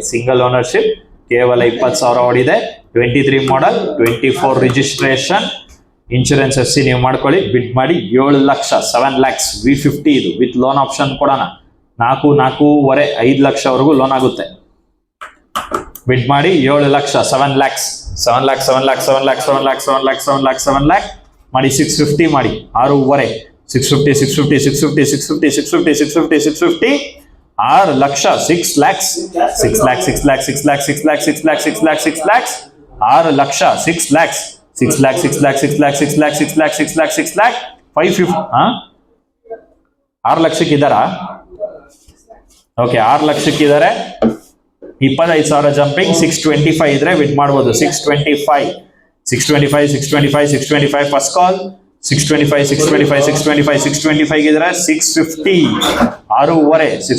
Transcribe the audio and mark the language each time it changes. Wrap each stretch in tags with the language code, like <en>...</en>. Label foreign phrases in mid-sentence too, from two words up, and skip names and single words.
<en>single ownership</en> <kn>ಕೇವಲ 20,000 ಓಡಿದೆ. 23 ಮಾಡೆಲ್ 24</kn> <en>registration insurance FC</en> <kn>ನೀವು ಮಾಡ್ಕೊಳ್ಳಿ. ಬಿಡ್ ಮಾಡಿ 7 ಲಕ್ಷ 7 lakhs V50 ಇದು</kn> <en>with loan option</en> <kn>ಕೊಡೋಣ. 4.5 5 ಲಕ್ಷವರೆಗೂ ಲೋನ್ ಆಗುತ್ತೆ. ಬಿಡ್ ಮಾಡಿ 7 ಲಕ್ಷ 7 lakhs 7 lakhs 7 lakhs 7 lakhs 7 lakhs 7 lakhs 7 lakhs 7 lakh ಮಾಡಿ 650 ಮಾಡಿ 6.5 650 650 650 650 650 650 650 6 ಲಕ್ಷ 6 lakhs 6 lakhs 6 lakhs 6 lakhs 6 lakhs 6 lakhs 6 lakhs 6 lakhs 6 ಲಕ್ಷ 6 lakhs 6 lakhs 6 lakhs 6 lakhs 6 lakhs 6 lakhs 6 lakhs 6 lakh 550 6 ಲಕ್ಷಕ್ಕೆ ಇದ್ದಾರಾ? ಓಕೆ 6 ಲಕ್ಷಕ್ಕೆ ಇದ್ದಾರೆ. 25,000 ಜಂಪಿಂಗ್ 625 ಇದ್ರೆ ಬಿಡ್ ಮಾಡ್ಬೋದು. 625</kn> <en>first call</en> <kn>625 ಇದ್ರೆ 650 6.5</kn>